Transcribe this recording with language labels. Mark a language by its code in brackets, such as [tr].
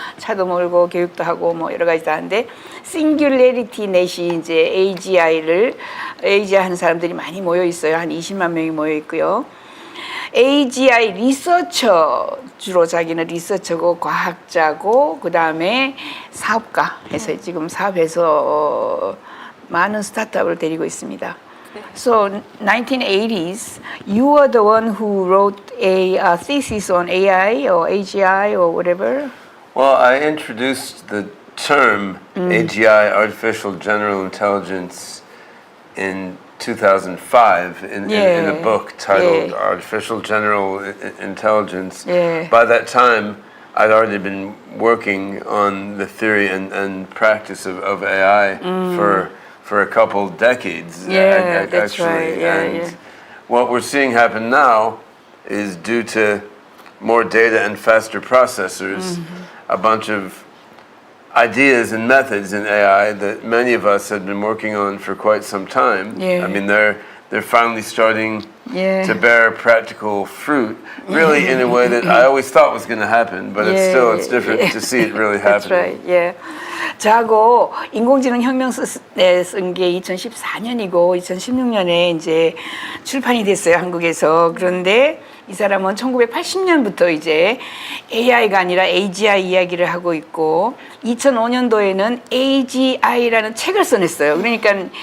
[ko] 차도 몰고 교육도 하고 뭐 여러 가지 다 하는데 Singularity Net이 이제 AGI 하는 사람들이 많이 모여 있어요. 한 20만 명이 모여 있고요. AGI 리서처, 주로 자기는 리서처고 과학자고 그 다음에 사업가 해서 지금 사업해서 많은 스타트업을 데리고 있습니다. [en] So 1980s, you were the one who wrote a thesis on AI or AGI or whatever. Well, I introduced the term AGI, Artificial General Intelligence, in 2005 in a book titled Artificial General Intelligence. By that time, I'd already been working on the theory and practice of AI for a couple decades, that's actually. right. And what we're seeing happen now is due to more data and faster processors, a bunch of ideas and methods in AI that many of us had been working on for quite some time. I mean, they're finally starting to bear practical fruit, really in a way that I always thought was going to happen, but it's different to see it really That's happening. right. [ko] 저하고 인공지능 혁명 쓴 게 2014년이고 2016년에 이제 출판이 됐어요, 한국에서. 그런데 이 사람은 1980년부터 이제 AI가 아니라 AGI 이야기를 하고 있고 2005년도에는 AGI라는 책을 써냈어요. 그러니까